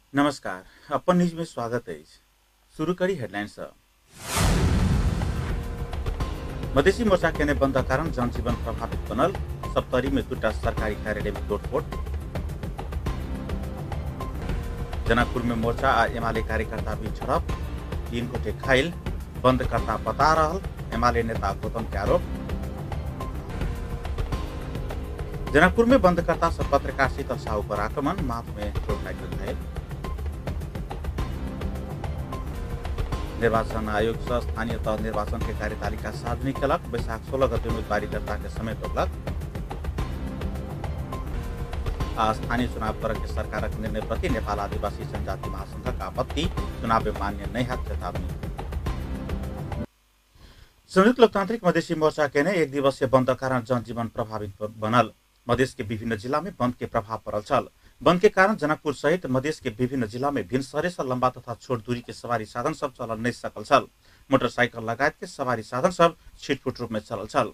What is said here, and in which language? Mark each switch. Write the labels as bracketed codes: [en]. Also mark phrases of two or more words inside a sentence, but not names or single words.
[mai] नमस्कार, अपन न्यूज में स्वागत है। शुरू करी हेडलाइंस। मधेसी मोर्चा केने बंद कारण जनजीवन प्रभावित बनल। सप्तरी में दुटा सरकारी कार्यालय में तोड़फोड़। जनकपुर में मोर्चा आ एमाले कार्यकर्ता बीच झड़प। 3 गोटे घायल। बंदकर्ता बता रहल एमाले नेता गौतम के आरोप। जनकपुर में बंदकर्ता से पत्रकार शीतल साहू पर आक्रमण। माथ में चोट लागल घायल। निर्वाचन आयोग से स्थानीय तह निर्वाचन के कार्यतालिका सार्वजनिक कलक। वैशाख 16 गते उम्मीदवारी दर्ता के समय तोड़लक। स्थानीय चुनाव कर के सरकारक निर्णय प्रति नेपाल आदिवासी जनजाति महासंघ आपत्ति। चुनाव में मान्य नहीं है चेतावनी। संयुक्त लोकतांत्रिक मधेसी मोर्चा के ने 1 दिवसीय बंद कारण जनजीवन प्रभावित बनल। मधेश के विभिन्न जिला में बंद के प्रभाव पड़ल छल। बंद के कारण जनकपुर सहित मधेश के विभिन्न जिला में भिन्न शहरे से लंबा तथा छोट दूरी के सवारी साधन सब चल नहीं सकल छल। मोटरसाइकिल लगायत के सवारी साधन सब छिटपुट रूप में चलल छल।